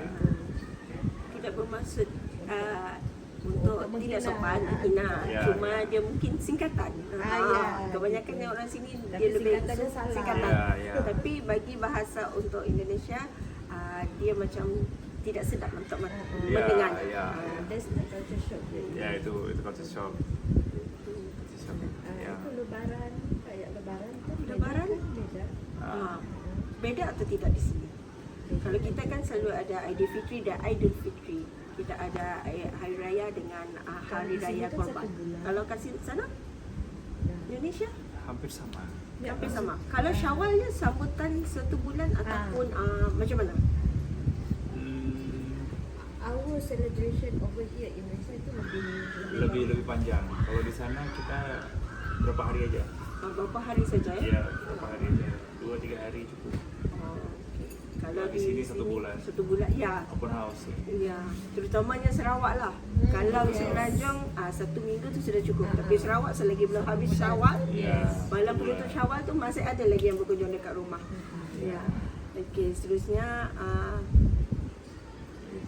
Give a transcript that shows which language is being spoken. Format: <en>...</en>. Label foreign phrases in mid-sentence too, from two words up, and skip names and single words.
<ms>Tidak bermaksud untuk Untuk tidak menghina. sopan, menghina. Ya, Cuma ya. dia mungkin singkatan. Ya. Kebanyakan orang sini Tapi dia lebih singkatannya salah. singkatan. Ya, ya. Tapi bagi bahasa untuk Indonesia, dia macam tidak sedap untuk Ya, mendengar. ya.</ms> <en>that's the culture shock.</en> <ms>Ya, itu</ms> <en>culture shock. Culture shock.</en> <ms>Ya.</ms> <id>Itu lebaran, kayak lebaran kan beda Lebaran? kan, beda.</id> <ms>Beda atau tidak di sini? Kalau kita kan selalu ada Aidilfitri dan Aidilfitri. Kita ada hari raya dengan hari di sini raya kan korban. 1 bulan. Kalau kat sana Indonesia Hampir sama. hampir sama. Kalau Syawalnya sambutan 1 bulan ataupun macam mana?</ms> <en>Our celebration over here in Malaysia</en> <ms>itu Lebih panjang.</ms> <id>Kalau di sana kita berapa hari aja?</id> <ms>Berapa hari saja ya?</ms> <id>Ya, berapa hari aja? 2-3 hari cukup.</id> <ms>Okay. Kalau Di sini 1 bulan. 1 bulan, ya.</ms> <en>Open house.</en> <ms>Ya, terutamanya Sarawak lah. Kalau Semenanjung 1 minggu tu sudah cukup. Tapi Sarawak selagi belum habis Syawal, Ya. malam penutup Syawal tu masih ada lagi yang berkunjung dekat rumah. Ya. Okey, seterusnya Gitu.</ms>